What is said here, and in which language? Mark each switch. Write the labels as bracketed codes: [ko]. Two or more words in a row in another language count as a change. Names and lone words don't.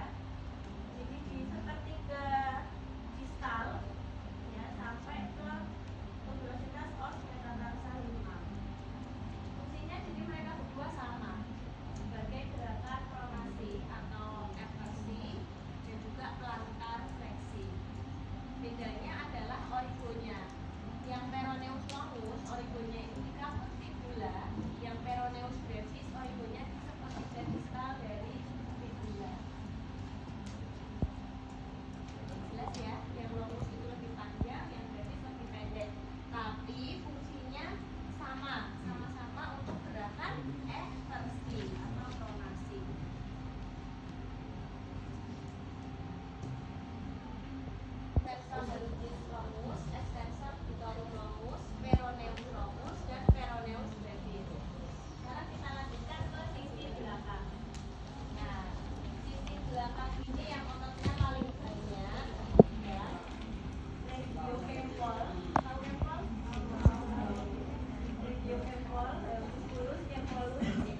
[id] Jadi di seperti ke distal ya sampai ke tuberositas os metatarsal 5. Fungsinya jadi mereka berdua sama sebagai gerakan pronasi atau eversi dan juga plantar fleksi. Bedanya adalah origonya. Yang peroneus longus origonya itu di kapus fibula, yang peroneus brevis origonya di sepertiga distal dari fibula. Jelas ya, yang longus itu lebih panjang, yang brevis lebih pendek. Tapi fungsinya sama-sama untuk gerakan eversi atau pronasi. Extensor hallucis longus, extensor digitorum longus, peroneus longus, dan peroneus brevis. Sekarang kita lanjutkan ke sisi belakang. Nah, sisi belakang ini yang ototnya paling banyak ya. Regiofempol. Tahu empol? Regiofempol, musculus empolus.